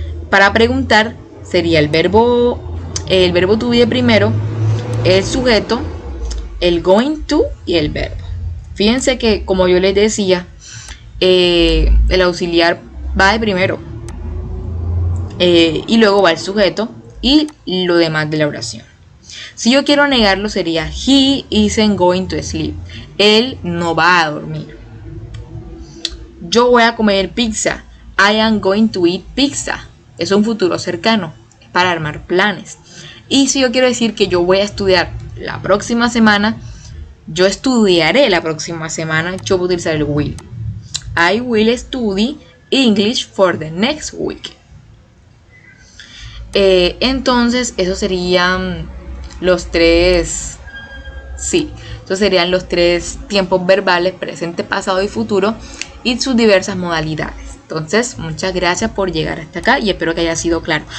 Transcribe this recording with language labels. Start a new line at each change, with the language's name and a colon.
Spanish: Para preguntar sería el verbo to be primero, el sujeto, el going to y el verbo. Fíjense que, como yo les decía, el auxiliar va de primero, y luego va el sujeto y lo demás de la oración. Si yo quiero negarlo sería
English: he isn't going to sleep.
Spanish: Él no va a dormir. Yo voy a comer pizza.
English: I am going to eat pizza.
Spanish: Es un futuro cercano, es para armar planes. Y si yo quiero decir que yo voy a estudiar la próxima semana, yo estudiaré la próxima semana, yo puedo utilizar el will.
English: I will study English for the next week.
Spanish: Entonces, esos serían los tres, sí, esos serían los tres tiempos verbales, presente, pasado y futuro, y sus diversas modalidades. Entonces, muchas gracias por llegar hasta acá y espero que haya sido claro.